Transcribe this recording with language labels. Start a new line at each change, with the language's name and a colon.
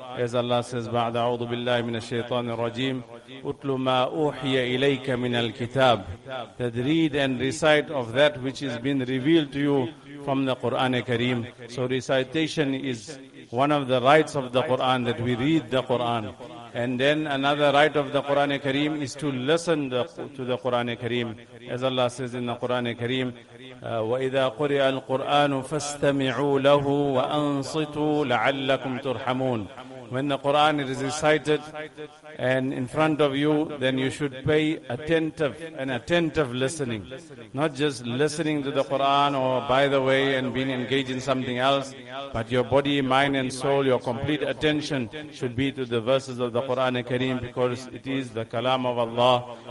English: As Allah says,
Arabic: بعد أعوذ بالله من الشيطان الرجيم أتلو ما أوحي إليك من الكتاب.
English: That read and recite of that which has been revealed to you from the Quran Kareem. So recitation is one of the rites of the Quran, that we read the Quran. And then another rite of the Quran Kareem is to listen to the Quran Kareem. As Allah says in the Quran Kareem,
Arabic: وَإِذَا قُرِئَ الْقُرْآنُ فَاسْتَمِعُوا لَهُ وَأَنصِتُوا لَعَلَّكُمْ تُرْحَمُونَ.
English: When the Quran is recited and in front of you, then you should pay attentive listening. Not just listening to the Quran or by the way and being engaged in something else, but your body, mind and soul, your complete attention should be to the verses of the Quran Kareem, because it is the Kalam of Allah.